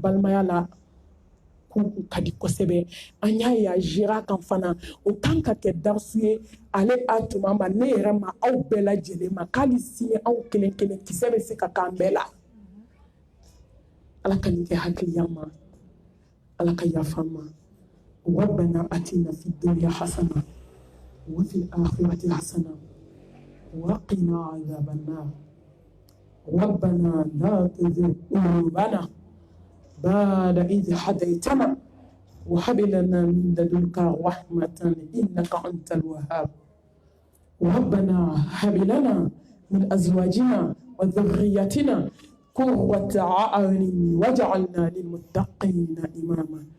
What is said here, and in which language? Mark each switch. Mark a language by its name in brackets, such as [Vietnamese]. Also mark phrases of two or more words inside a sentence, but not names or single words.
[Bambara] balimaya la ko ka di kosɛbɛ an y'a ye a gérera kan fana o kan ka kɛ darisu ye ale a tuma ma ne yɛrɛ ma aw bɛɛ lajɛlen ma k'ali sini aw kelen kelen kisɛ bɛ se ka k'an bɛɛ la ala ka nin kɛ hakiliya ma ala ka yafa ma [Arabic] ربنا آتنا في الدنيا حسنة وفي الآخرة حسنة وقنا عذاب النار ربنا لا تزغ قلوبنا بعد إذ هديتنا وهب لنا من لدنك رحمة إنك أنت الوهاب ربنا هب لنا من أزواجنا وذريتنا قرة أعين واجعلنا للمتقين إماما